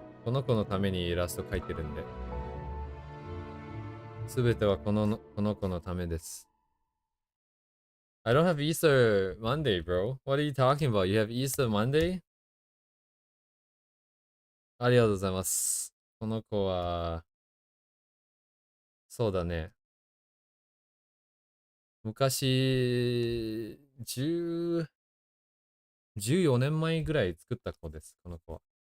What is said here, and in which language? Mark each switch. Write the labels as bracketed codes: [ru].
[ja] この子のためにイラスト描いてるんで。すべてはこの子のためです。 [en] I don't have Easter Monday, bro. What are you talking about? You have Easter Monday? [ja] ありがとうございます。この子は、そうだね。昔、14年前ぐらい作った子です、この子は。